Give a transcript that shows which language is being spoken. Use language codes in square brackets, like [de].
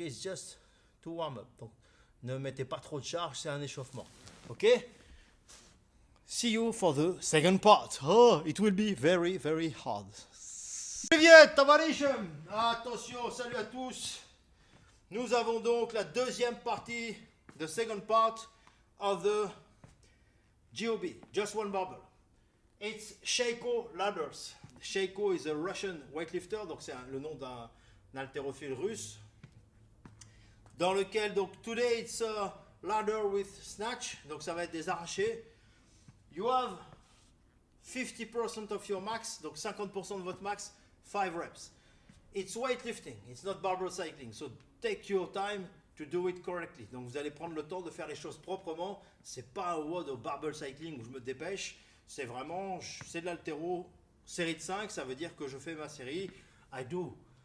[en] It's just to warm up. [fr] Donc ne mettez pas trop de charge, c'est un échauffement, ok? [en] See you for the second part. Oh, it will be very, very hard. [ru] Привет, товарищи! [fr] Attention, salut à tous. Nous avons donc la deuxième partie, [en] the second part of the GOB, Just One Barbell. It's Sheiko Ladders. Sheiko is a Russian weightlifter, [fr] donc c'est le nom d'un haltérophile russe. Dans lequel, donc, [en] today it's a ladder with snatch, [fr] donc ça va être des arrachés. [en] You have 50% of your max, [fr] donc 50% de votre max, [en] 5 reps. It's weightlifting, it's not barbell cycling, so take your time to do it correctly. [fr] Donc vous allez prendre le temps de faire les choses proprement. C'est pas un WOD au barbell cycling où je me dépêche, c'est vraiment, c'est de l'haltéro, série de 5, ça veut dire que je fais ma série. [en] I do.